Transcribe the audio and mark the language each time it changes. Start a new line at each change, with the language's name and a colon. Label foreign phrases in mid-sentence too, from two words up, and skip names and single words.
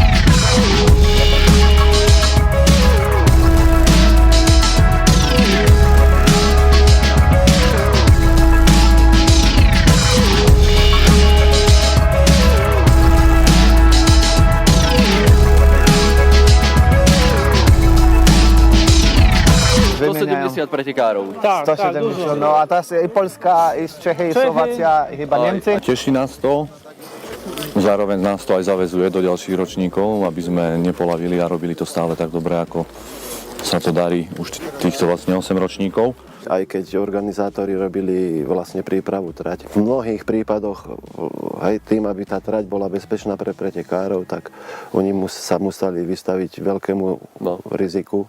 Slovak: Vymieniajú 170 pretekárov. Tak, 170, no a tá je i Polska, i z Čechy, i Slovacia, i chyba Nemci. Teší nás to, zároveň nás to aj zaväzuje do ďalších ročníkov, aby sme nepolavili a robili to stále tak dobre, ako sa to darí už týchto vlastne 8 ročníkov. Aj keď organizátori robili vlastne prípravu trať. V mnohých prípadoch aj tým, aby tá trať bola bezpečná pre pretekárov, tak oni sa museli vystaviť veľkému riziku.